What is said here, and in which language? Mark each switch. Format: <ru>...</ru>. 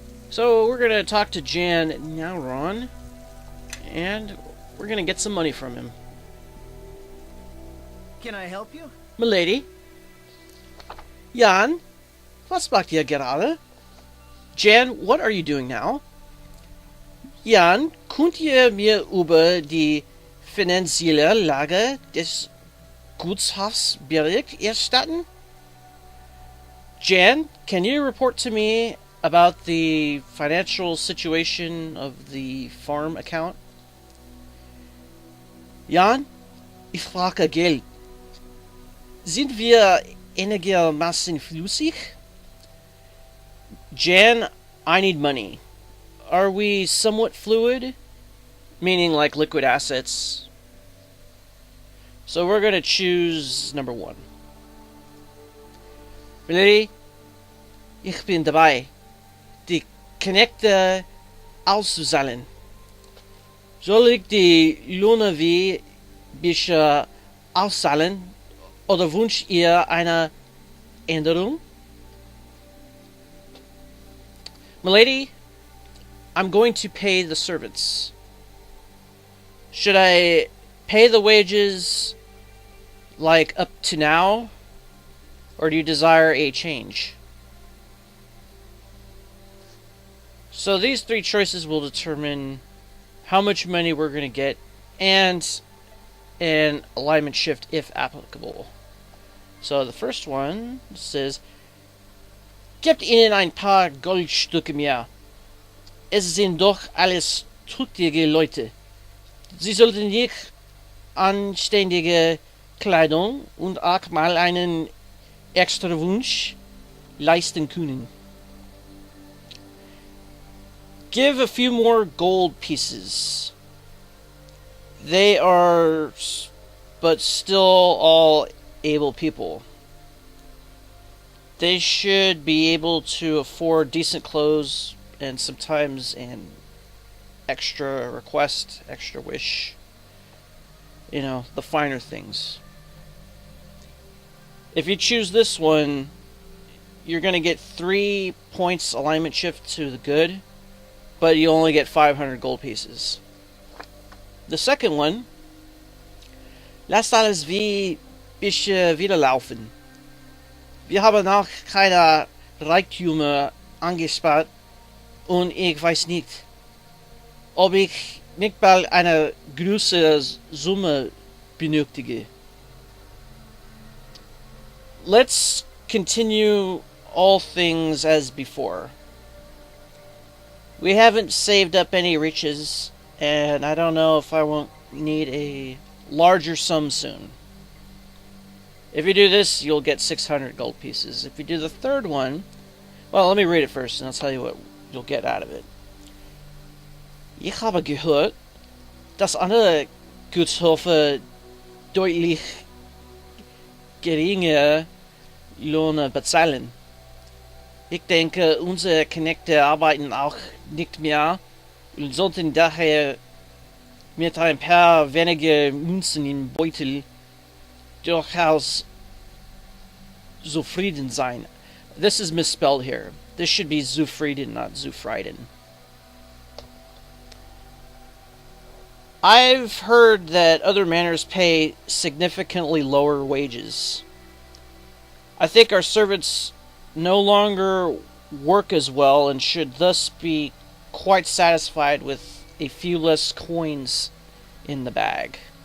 <en>So we're going to talk to Jan Nauron, and we're going to get some money from him. Can I help you?</en> <de>Milady? Jan? Was macht ihr gerade?</de> <en>Jan, what are you doing now?</en> <de>Jan, könnt ihr mir über die finanzielle Lage des Gutshofs Bericht erstatten?</de> <en>Jan, can you report to me about the financial situation of the farm account?</en> <de>Jan, ich frage Geld. Sind wir einigermaßen flüssig?</de> <en>Jan, I need money. Are we somewhat fluid? Meaning like liquid assets. So we're going to choose number 1. Ready?</en> <de>Ich bin dabei, die Knechte auszuzahlen. Soll ich die Löhne wie bisher auszahlen oder wünscht ihr eine Änderung?</de> <en>Milady, I'm going to pay the servants. Should I pay the wages like up to now, or do you desire a change? So these 3 choices will determine how much money we're going to get and an alignment shift if applicable. So the first one says,</en> <de>gebt ihnen ein paar Goldstücke mehr. Es sind doch alles tüchtige Leute. Sie sollten nicht anständige Kleidung und auch mal einen extra Wunsch leisten können.</de> <en>Give a few more gold pieces. They are but still all able people. They should be able to afford decent clothes and sometimes an extra request, extra wish. You know, the finer things. If you choose this one, you're going to get 3 points alignment shift to the good, but you only get 500 gold pieces. The second one,</en> <de>lasst alles wie bisher wieder laufen. Wir haben noch keine Reichtümer angespart und ich weiß nicht, ob ich nicht bald eine größere Summe benötige.</de> <en>Let's continue all things as before. We haven't saved up any riches, and I don't know if I won't need a larger sum soon. If you do this, you'll get 600 gold pieces. If you do the third one, Well, let me read it first, and I'll tell you what you'll get out of it.</en> <de>Ich habe gehört, dass andere Gutshöfe deutlich geringe Löhne bezahlen. Ich denke, unsere Knechte arbeiten auch nicht mehr und sollten daher mit ein paar weniger Münzen im Beutel durchaus zufrieden sein.</de> <en>This is misspelled here. This should be zufrieden, not zufrieden. I've heard that other manors pay significantly lower wages. I think our servants no longer work as well and should thus be quite satisfied with a few less coins in the bag.</en>